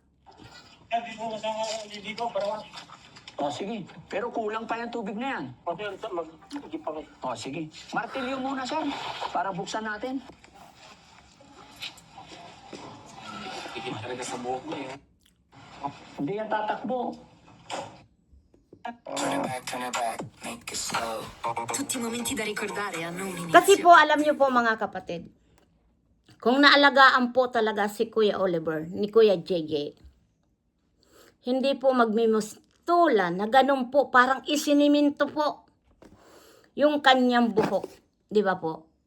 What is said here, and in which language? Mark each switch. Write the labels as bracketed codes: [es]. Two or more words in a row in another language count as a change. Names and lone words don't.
[tl] O sige, pero kulang pa yung tubig na yan. O sige, martilyo muna sir, para buksan natin. Hindi yan tatakbo. [it] Tutti momenti da ricordare hanno un inizio. [tl] Kasi po alam niyo po mga kapatid, kung naalagaan po talaga si Kuya Oliver, ni Kuya JJ, hindi po magmimustulan na ganun po, parang isiniminto po yung kanyang buhok. Di ba po?